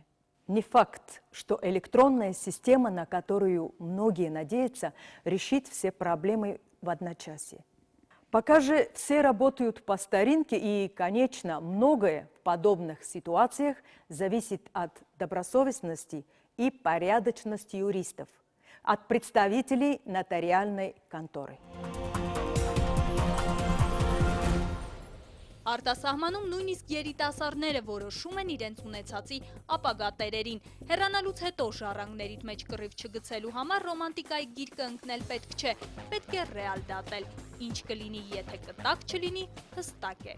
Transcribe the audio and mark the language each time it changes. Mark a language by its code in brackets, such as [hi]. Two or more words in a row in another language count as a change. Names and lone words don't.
[ru] Не факт, что электронная система, на которую многие надеются, решит все проблемы в одночасье. Пока же все работают по старинке, и, конечно, многое в подобных ситуациях зависит от добросовестности и порядочности юристов, от представителей нотариальной конторы. [hy] Արտասահմանում նույնիսկ երիտասարդները որոշում են իրենց ունեցածի ապագա տերերին։ Հեռանալուց հետո ժառանգներիդ մեջ կռիվ չգցելու համար ռոմանտիկայի գիրկը ընկնել պետք չէ, պետք է ռեալ դատել։ Ինչ կլինի, եթե կտակ չլինի, հստակ է։